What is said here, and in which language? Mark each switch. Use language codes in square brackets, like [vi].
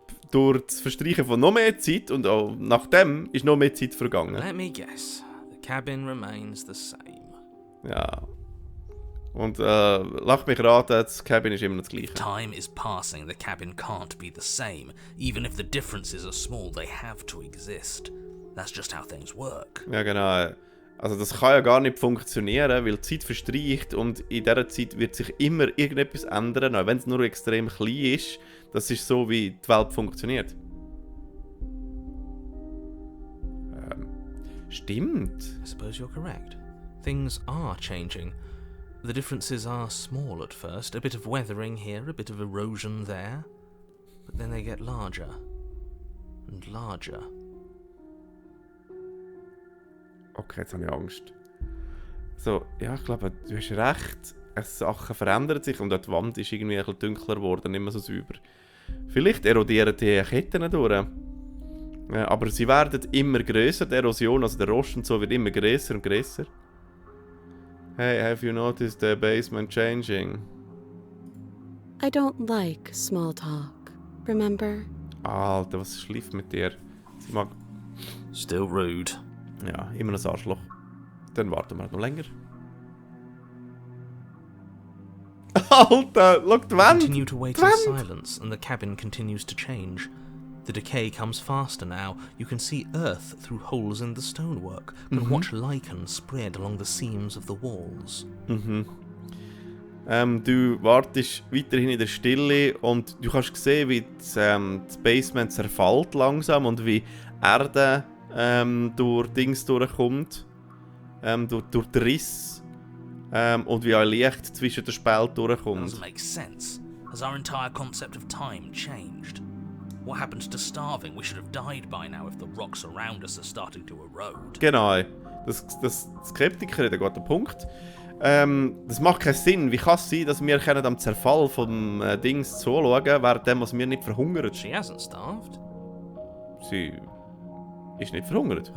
[de] Durch das Verstreichen von noch mehr Zeit und auch nachdem ist noch mehr Zeit vergangen. [en] Let me guess. The cabin remains the same. [de] Ja. Und lach mich raten, das Cabin ist immer noch das gleiche. [en] Time is passing. The cabin can't be the same. Even if the differences are small, they have to exist. That's just how things work. [de] Ja, genau. Also das kann ja gar nicht funktionieren, weil die Zeit verstreicht und in dieser Zeit wird sich immer irgendetwas ändern, auch wenn es nur extrem klein ist. Das ist so, wie die Welt funktioniert. Stimmt. [en] I suppose you're correct. Things are changing. The differences are small at first. A bit of weathering here, a bit of erosion there. But then they get larger and larger. [de] Okay, jetzt habe ich Angst. So, ja, ich glaube, du hast recht. Sachen verändern sich und auch die Wand ist irgendwie ein bisschen dunkler geworden, nicht mehr so sauber. Vielleicht erodieren die Ketten durch. Aber sie werden immer grösser, die Erosion, also der Rost und so wird immer grösser und grösser. [en] Hey, have you noticed the basement changing? I don't like small talk, remember? [de] Alter, was schläft mit dir? Sie mag... [en] Still rude. [de] Ja, immer ein Arschloch. Dann warten wir noch länger. Alter, schau die Wand! [en] Continue to wait in silence, and the cabin continues to change. The decay comes faster now. You can see earth through holes in the stonework, and watch lichen spread along the seams of the walls. [de] Du wartest weiterhin in der Stille und du kannst sehen, wie das Basement zerfällt langsam und wie Erde durch Dings durchkommt, durch die Riss und wie ein Licht zwischen den Spälten durchkommt. [en] Doesn't make sense. Has our entire concept of time changed? What happened to starving? We should have died by now if the rocks around us are starting to erode. [de] Genau, das Skeptiker hat einen guten Punkt. Das macht keinen Sinn. Wie kann es sein, dass wir am Zerfall vom Dings zuschauen, während wir nicht verhungern? [en] She hasn't starved. [de] Sie ist nicht verhungert.